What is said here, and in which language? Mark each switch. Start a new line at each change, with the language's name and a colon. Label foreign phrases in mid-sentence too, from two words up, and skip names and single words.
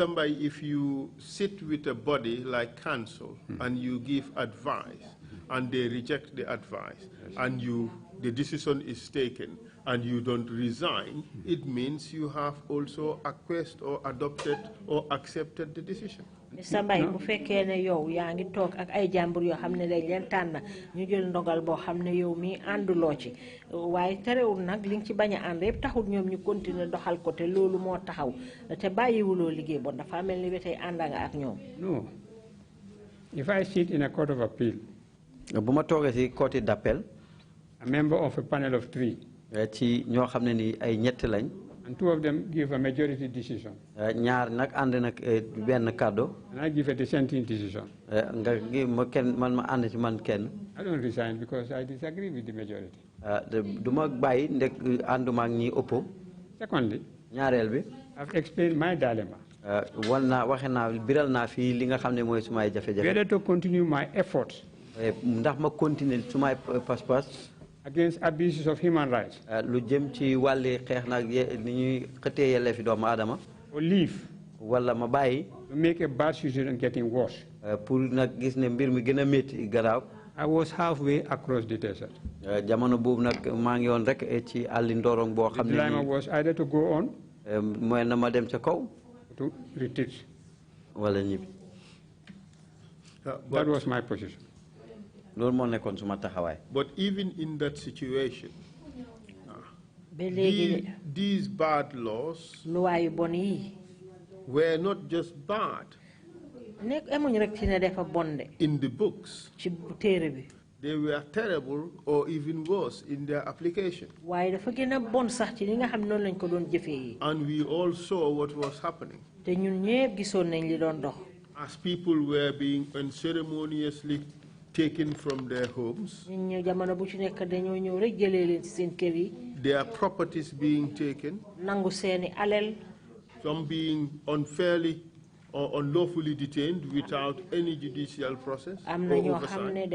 English: Mbai, if you sit with a body like council and you give advice, and they reject the advice, and the decision is taken, and you don't resign, it means you have also acquiesced or adopted or accepted the decision. Mr.
Wolof: Mbai, bu fekkee ne yow yaa ngi toog ak ay jàmbur yoo xam ne dañ leen tànn ñu jël ndogal boo xam ne yow mi ànduloo ci waaye terewul nag li nga ci bañ a ànd yëpp taxul ñoom ñu continuer doxal ko te loolu moo taxaw te bàyyiwuloo liggéey bon dafa mel ni ba tey ànd nga ak ñoom.
English: No. If I sit in a court of appeal,
Wolof: bu ma toogee ci
French: court d'appel,
English: a member of a panel of 3,
Wolof: ci ñoo xam ne ni ay ñett lañ,
English: and 2 of them give a majority decision,
Wolof: ñaar nag ànd nag benn kàddu,
English: and I give a dissenting decision,
Wolof: nga gi ma kenn man ma ànd ci man kenn,
English: I don't resign because I disagree with the majority.
Wolof: du ma bàyyi ndek ànduma ak ñi ëpp.
English: Secondly,
Wolof: ñaareel bi,
English: I've explained my dilemma.
Wolof: wal naa waxe naa biral naa fii li nga xam ne mooy sumay jafe-jafe.
English: Whether to continue my efforts
Wolof: ndax ma continuer sumay pas-pas
English: against abuses of human rights,
Wolof: lu jëm ci wàlli xeex nag ni ñuy xëtee yelleefi doomu aadama,
English: or leave
Wolof: wala ma bàyyi
English: to make a bad situation getting worse.
Wolof: pour nag gis ne mbir mi gën a métti garaaw.
English: I was halfway across the desert.
Wolof: jamono boobu nag maa ngi woon rek ci àlli ndorong boo xam ne
English: the dilemma was either to go on,
Wolof: mooy na ma dem ca kaw,
English: to retreat.
Wolof: wala ñibbi.
English: That was my position.
Wolof: loolu moo nekkoon suma taxawaay.
English: But even in that situation,
Wolof: ba léegi
English: these bad laws,
Wolof: loi yu bon yi,
English: were not just bad in the books. They were terrible or even worse in their application. And we all saw what was happening. As people were being unceremoniously taken from their homes, their properties being taken, some being unfairly or unlawfully detained without any judicial process or oversight.